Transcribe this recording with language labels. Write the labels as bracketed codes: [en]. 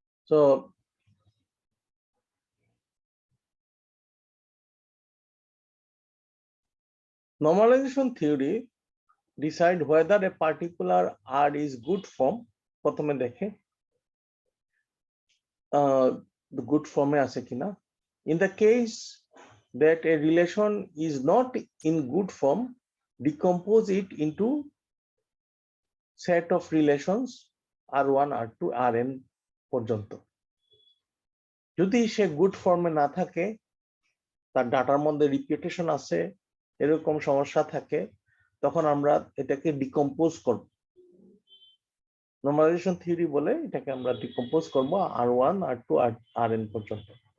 [en] So normalization theory decide whether a particular R is good form। [bn] প্রথমে দেখে good form এ আছে কিনা। [en] In the case that a relation is not in good form, decompose it into set of relations R1 R2 Rn পর্যন্ত। [bn] যদি সে good ফর্মে না থাকে, তার ডাটার মধ্যে রিপিটেশন আছে, এরকম সমস্যা থাকে, তখন আমরা এটাকে ডিকম্পোজ করব। নরমালাইজেশন থিওরি বলে এটাকে আমরা ডিকম্পোজ করব R1 R2 Rn পর্যন্ত।